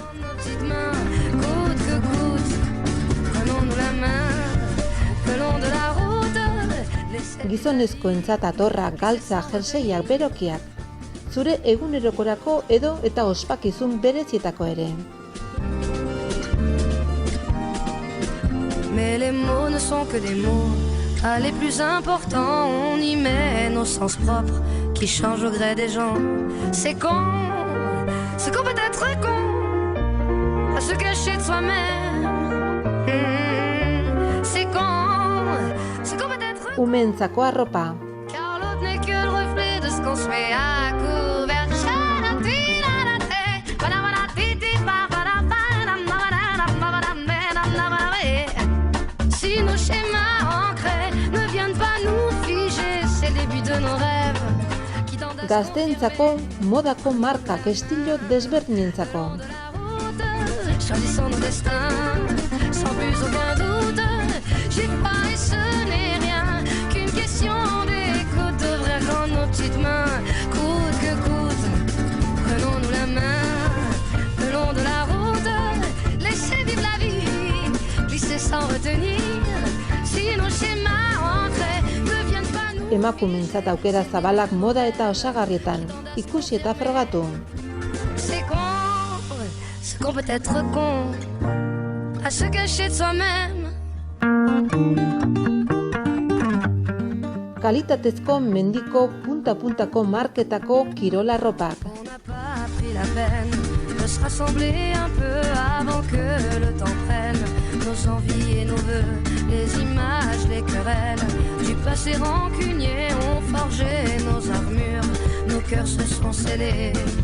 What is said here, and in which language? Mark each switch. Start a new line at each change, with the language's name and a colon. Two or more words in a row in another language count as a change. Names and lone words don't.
Basque: Gizonezkoentzat atorra, galtza, jerseiak, berokiak. Zure egunerokorako edo eta ospakizun berezietako ere.
French: Mais les mots ne sont que des mots. Ah, les plus importants, on y met nos sens propres qui changent au gré des gens. C'est qu'on peut être con à se cacher de soi-même. C'est qu'on peut être
Basque: Umeentzako arropa.
French: car l'autre n'est que le reflet de ce qu'on se met à couvert. Si nos schémas ancrés ne viennent pas nous figer, c'est le début de nos rêves.
Basque: Gazteentzako modako markak estilo desberdinentzako.
French: Choisissons nos destins, sans plus aucun doute. J'ai pas et ce n'est rien qu'une question d'écoute. Devrait rendre nos petites mains, coûte que coûte. Prenons-nous la main, le long de la route. tenir si nos schémas ancrés ne viennent pas nous.
Basque: Emakumeentzat aukera zabalak moda eta osagarrietan, ikusi eta frogatu.
French: C'est qu'on peut être con à se cacher de soi-même.
Basque: Kalitatezko mendiko punta-puntako marketako kirola ropak.
French: On n'a pas pris la peine de se rassembler un peu avant que le temps prenne nos envies et nos vœux, les images, les querelles du passé rancunier ont forgé nos armures, nos cœurs se sont scellés.